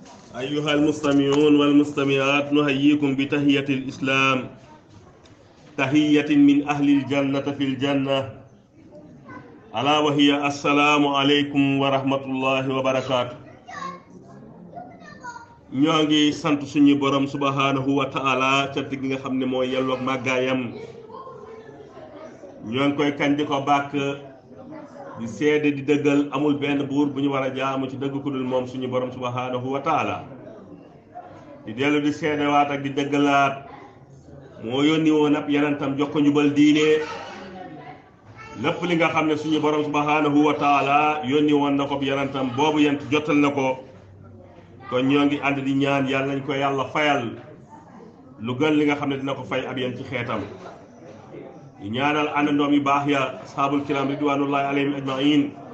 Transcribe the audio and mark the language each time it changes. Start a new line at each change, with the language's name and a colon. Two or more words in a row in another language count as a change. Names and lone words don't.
Arabic: أيها المستمعون والمستمعات نحييكم بتحية الإسلام تحية من أهل الجنة في الجنة ألا وهي السلام عليكم ورحمة الله وبركاته.
Wolof: ñoo ngi sant suñu borom
Arabic: سبحانه وتعالى
Wolof: ca gi nga xam ne mooy yelloog màggaayam ñoo ngi koy kañ di ko bàkk di seede di dëggal amul benn buur bu ñu war a jaamu ci dëgg ku dul moom suñu borom
Arabic: سبحانه وتعالى
Wolof: di dellu di seedewaat ak di dëggalaat moo yónni woon ab yenentam jox ko njubal diine lépp li nga xam ne suñu borom
Arabic: سبحانه وتعالى
Wolof: yónni woon na ko bi yenentam boobu yent jotal na ko kon ñoo ngi ànd di ñaan yàlla nañ ko yàlla fayal lu gën li nga xam ne dina ko fay ab yéen ci xeetam di ñaanal àndandoom yu baax ya
Arabic: الأصحاب الكرام رضوان الله عليهم أجمعين